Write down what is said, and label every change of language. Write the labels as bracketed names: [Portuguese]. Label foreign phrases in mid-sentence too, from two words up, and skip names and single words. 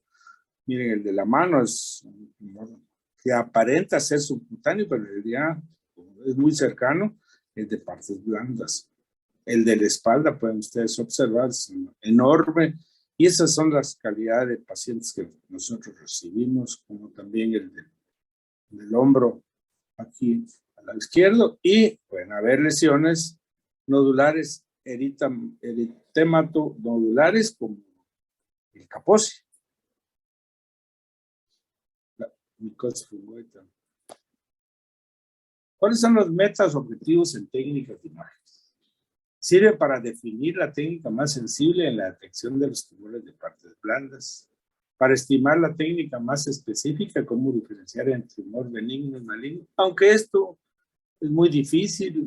[Spanish] Miren, el de la mano es un tumor que aparenta ser subcutáneo, pero en realidad es muy cercano, es de partes blandas. El de la espalda, pueden ustedes observar, es enorme. Y esas son las calidades de pacientes que nosotros recibimos, como también el del hombro aquí al lado izquierdo, y pueden haber lesiones nodulares, eritemato nodulares, como el Kaposi, la micosis fungoides. ¿Cuáles son los metas objetivos en técnicas de imágenes? Sirve para definir la técnica más sensible en la detección de los tumores de partes blandas, para estimar la técnica más específica, cómo diferenciar entre tumor benigno y maligno, aunque esto es muy difícil.